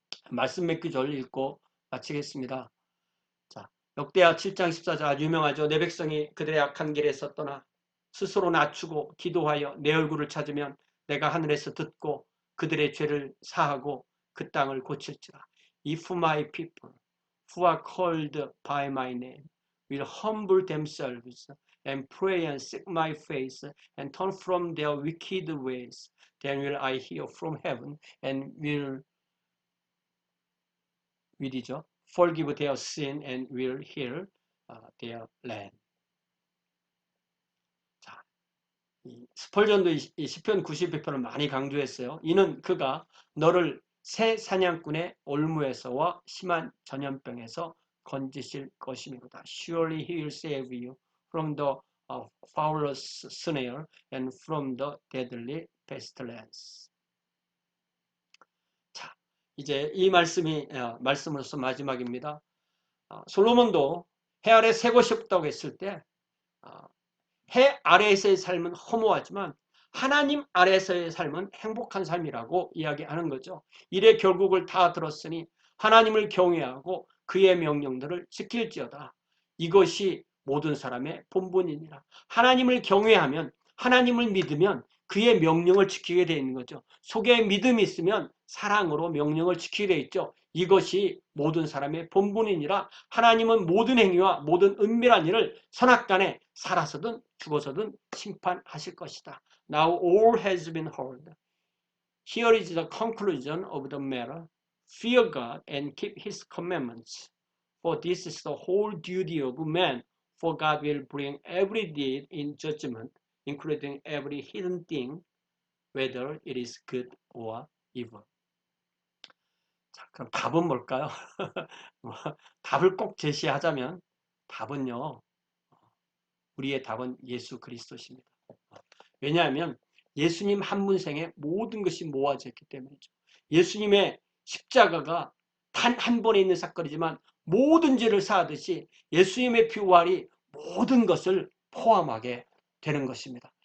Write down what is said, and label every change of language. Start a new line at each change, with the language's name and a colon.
Korean: 말씀 몇 구절 읽고 마치겠습니다. 자, 역대하 7장 14절 아주 유명하죠. 내 백성이 그들의 악한 길에서 떠나 스스로 낮추고 기도하여 내 얼굴을 찾으면 내가 하늘에서 듣고 그들의 죄를 사하고 그 땅을 고칠지라.
English: If my people who are called by my name will humble themselves and pray and seek my face and turn from their wicked ways, then will I hear from heaven and will will이죠. Forgive their sin and will heal their land.
Korean: 자, 스펄전도 이 시편 92편을 많이 강조했어요. 이는 그가 너를 새 사냥꾼의 올무에서와 심한 전염병에서 건지실 것입니다.
English: Surely he will save you from the fowler's snare and from the deadly pestilence.
Korean: 자, 이제 이 말씀이 말씀으로서 마지막입니다. 솔로몬도 해 아래 새 곳이 없다고 했을 때 해 아래에서의 삶은 허무하지만 하나님 아래에서의 삶은 행복한 삶이라고 이야기하는 거죠. 이래 결국을 다 들었으니 하나님을 경외하고 그의 명령들을 지킬지어다. 이것이 모든 사람의 본분이니라. 하나님을 경외하면 하나님을 믿으면 그의 명령을 지키게 되어 있는 거죠. 속에 믿음이 있으면 사랑으로 명령을 지키게 되어 있죠. 이것이 모든 사람의 본분이니라. 하나님은 모든 행위와 모든 은밀한 일을 선악간에 살아서든 죽어서든 심판하실 것이다.
English: Now all has been heard. Here is the conclusion of the matter. Fear God and keep his commandments. For this is the whole duty of man. For God will bring every deed in judgment, including every hidden thing, whether it is good or evil.
Korean: 자, 그럼 답은 뭘까요? 답을 꼭 제시하자면 답은요. 우리의 답은 예수 그리스도십니다. 왜냐하면 예수님 한 분 생에 모든 것이 모아져 있기 때문이죠. 예수님의 십자가가 단 한 번에 있는 사건이지만 모든 죄를 사하듯이 예수님의 부활이 모든 것을 포함하게 되는 것입니다.